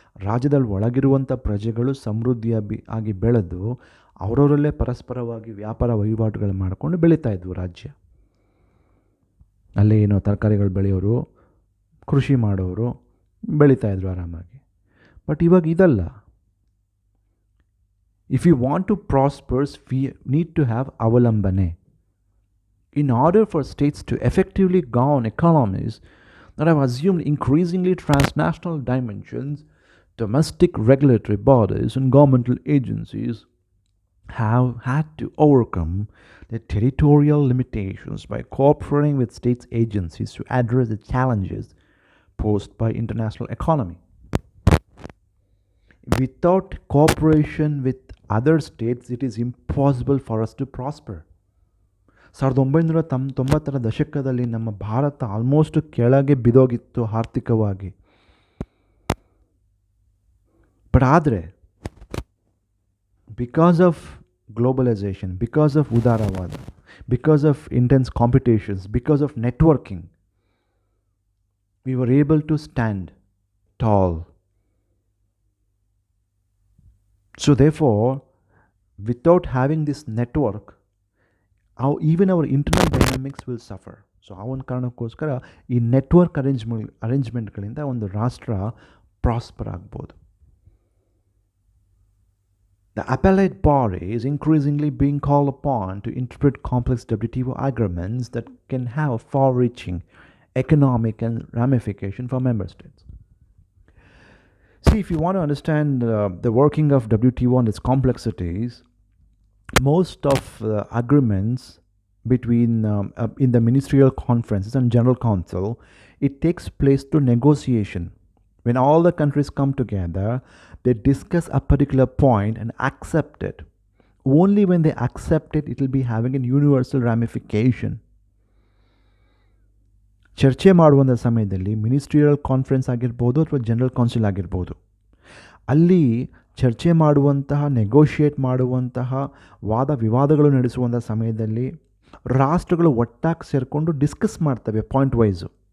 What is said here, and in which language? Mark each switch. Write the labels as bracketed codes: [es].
[kn] ರಾಜ್ಯದಲ್ಲಿ ಒಳಗಿರುವಂಥ ಪ್ರಜೆಗಳು ಸಮೃದ್ಧಿ ಆಗಿ ಬೆಳೆದು ಅವರವರಲ್ಲೇ ಪರಸ್ಪರವಾಗಿ ವ್ಯಾಪಾರ ವಹಿವಾಟುಗಳು ಮಾಡಿಕೊಂಡು ಬೆಳೀತಾ ಇದ್ವು ರಾಜ್ಯ. ಅಲ್ಲೇ ಏನೋ ತರಕಾರಿಗಳು ಬೆಳೆಯೋರು, ಕೃಷಿ ಮಾಡೋರು ಬೆಳೀತಾಯಿದ್ರು ಆರಾಮಾಗಿ. ಬಟ್ ಇವಾಗ ಇದಲ್ಲ. [en] If we want to prosper, we need to have avalambane. In order for states to effectively govern economies that have assumed increasingly transnational dimensions, domestic regulatory bodies and governmental agencies have had to overcome their territorial limitations by cooperating with states' agencies to address the challenges posed by international economy. Without cooperation with other states, it is impossible for us to prosper. [kn] 1990ರ ದಶಕದಲ್ಲಿ ನಮ್ಮ Bharat almost ಕೆಳಗೆ ಬಿದ್ದೋಗಿತ್ತು ಆರ್ಥಿಕವಾಗಿ. [en] But ಆದರೆ because of globalisation, because of ಉದಾರವಾದ, because of intense competitions, because of networking, we were able to stand tall. So therefore, without having this network, even our internal dynamics will suffer. [kn] So ಆ ಒಂದು ಕಾರಣಕ್ಕೋಸ್ಕರ ಈ network ಅರೇಂಜ್ಮೆಂಟ್ಗಳಿಂದ ಒಂದು ರಾಷ್ಟ್ರ prosper ಆಗ್ಬೋದು. [en] The appellate body is increasingly being called upon to interpret complex WTO agreements that can have far-reaching economic and ramification for member states. See, if you want to understand the working of WTO and its complexities, most of the agreements between in the ministerial conferences and general council, it takes place through negotiation. When all the countries come together, they discuss a particular point and accept it. Only when they accept it, it will be having a universal ramification. [kn] ಚರ್ಚೆ ಮಾಡುವಂಥ ಸಮಯದಲ್ಲಿ ministerial conference ಆಗಿರ್ಬೋದು ಅಥವಾ general council ಆಗಿರ್ಬೋದು, ಅಲ್ಲಿ ಚರ್ಚೆ ಮಾಡುವಂತಹ, negotiate ಮಾಡುವಂತಹ, ವಾದ ವಿವಾದಗಳು ನಡೆಸುವಂಥ ಸಮಯದಲ್ಲಿ ರಾಷ್ಟ್ರಗಳು ಒಟ್ಟಾಗಿ ಸೇರಿಕೊಂಡು ಡಿಸ್ಕಸ್ ಮಾಡ್ತವೆ ಪಾಯಿಂಟ್ ವೈಸು.